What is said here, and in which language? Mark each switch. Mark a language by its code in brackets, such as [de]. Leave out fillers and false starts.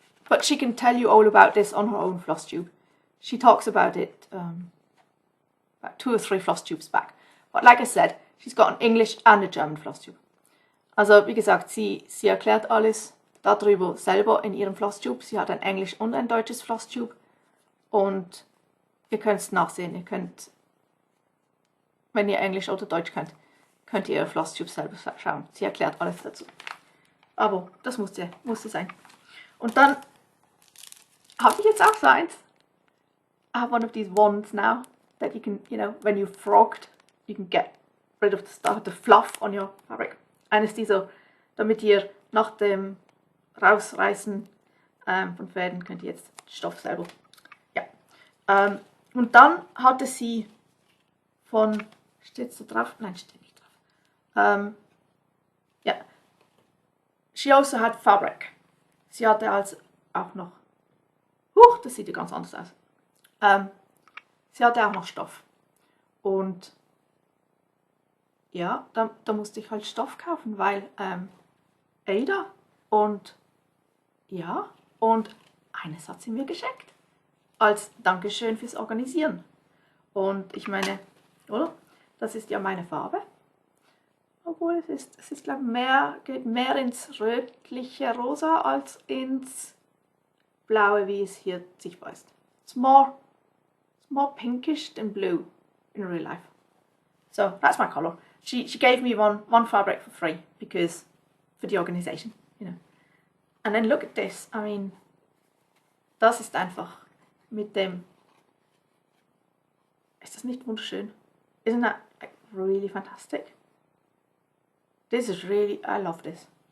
[en] But she can tell you all about this on her own Flosstube. She talks about it about 2 or 3 Flosstubes back. But like I said, she's got an English and a German Flosstube. [de] Also wie gesagt, sie erklärt alles darüber selber in ihrem Flosstube. Sie hat ein Englisch und ein deutsches Flosstube. Und ihr könnt es nachsehen. Ihr könnt, wenn ihr Englisch oder Deutsch könnt ihr ihre Flosstube selber schauen. Sie erklärt alles dazu. Aber das musste sein. Und dann habe ich jetzt auch so eins. [en] I have one of these wands now that you can, when you've frogged, you can get rid of the fluff on your fabric. [de] Eines dieser, damit ihr nach dem Rausreißen von Fäden könnt ihr jetzt Stoff selber. Ja. Und dann hatte sie von, steht es da drauf? Nein, steht nicht drauf. Ja. [en] She also had fabric. [de] Sie hatte also auch noch, das sieht ja ganz anders aus. Sie hatte auch noch Stoff. Und ja, da musste ich halt Stoff kaufen, weil Ada und ja, und eines hat sie mir geschenkt. Als Dankeschön fürs Organisieren. Und ich meine, oder? Das ist ja meine Farbe. Obwohl es ist glaube ich, geht mehr ins rötliche Rosa als ins Blaue, wie es hier sichtbar ist. [en] It's more pinkish than blue in real life. So that's my color. She gave me one fabric for free because for the organization, And then look at this. I mean, [de] das ist einfach mit dem. Ist das nicht wunderschön? [en] Isn't that like, really fantastic? This is really, I love this.